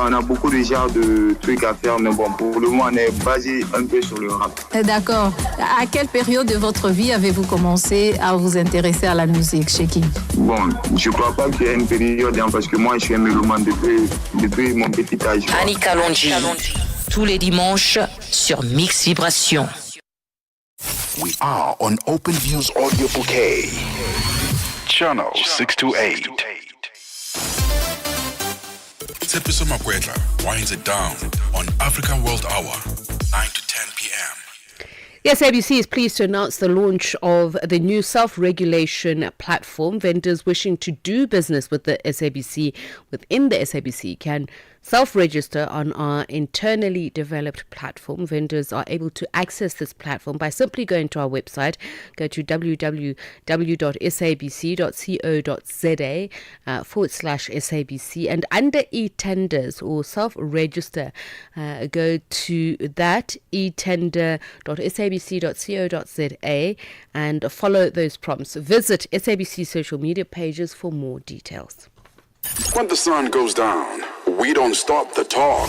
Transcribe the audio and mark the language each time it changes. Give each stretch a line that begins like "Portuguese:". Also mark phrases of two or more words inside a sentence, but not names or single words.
French: On a beaucoup de genres de trucs à faire, mais bon, pour le moment, on est basé un peu sur le rap. D'accord. À quelle période de votre vie avez-vous commencé à vous intéresser à la musique, Sheky? Bon, je crois pas qu'il y ait une période, parce que moi, je suis un mélomane depuis mon petit âge. Annie Kalonji, tous les dimanches sur Mix Vibration.
English: We are on Open Views Audio Bouquet. Channel 628. Tsepiso Makwetla winds it down on African World Hour, 9 to 10 p.m. Yes, ABC is pleased to announce the launch of the new self-regulation platform. Vendors wishing to do business with the SABC within the SABC can self-register on our internally developed platform. Vendors are able to access this platform by simply going to our website. Go to www.sabc.co.za/SABC, and under e-tenders or self-register, go to that e-tender.sabc.co.za and follow those prompts. Visit SABC social media pages for more details. When the sun goes down, we don't stop the talk.